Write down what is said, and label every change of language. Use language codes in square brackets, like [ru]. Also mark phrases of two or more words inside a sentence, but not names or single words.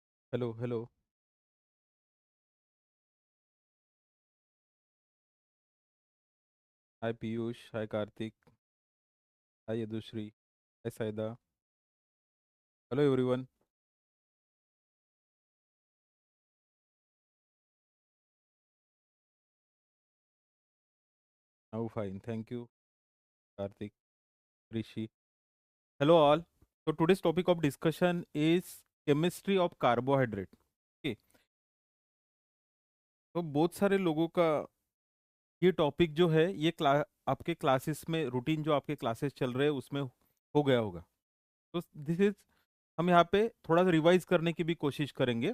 [en] Hello, hello. Hi Piyush. Hi Karthik. Hi Yadushree. Hi Saida. Hello everyone. Now fine. Thank you, Karthik, Rishi. Hello all. So today's topic of discussion is chemistry of carbohydrate. Okay. [hi] तो बहुत सारे लोगों का ये टॉपिक जो है ये आपके क्लासेस में रूटीन जो आपके क्लासेस चल रहे हैं उसमें हो गया होगा. तो [en] this is [hi] हम यहाँ पे थोड़ा सा रिवाइज करने की भी कोशिश करेंगे.